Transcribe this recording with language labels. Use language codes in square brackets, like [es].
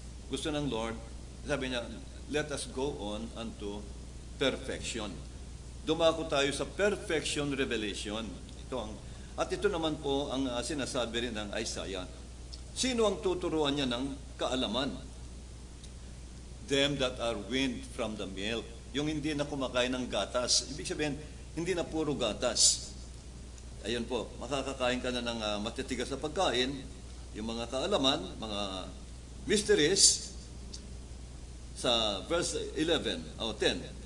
[tl] Gusto ng Lord, sabi niya, [en] let us go on unto perfection. [tl] Dumako tayo sa perfection revelation. At ito naman po ang sinasabi rin ng Isaiah. Sino ang tuturuan niya ng kaalaman? [en] Them that are weaned from the milk. [tl] Yung hindi na kumakain ng gatas. Ibig sabihin, hindi na puro gatas. Ayun po, makakakain ka na ng matitigas na pagkain, yung mga kaalaman, mga mysteries, sa verse 11 o 10.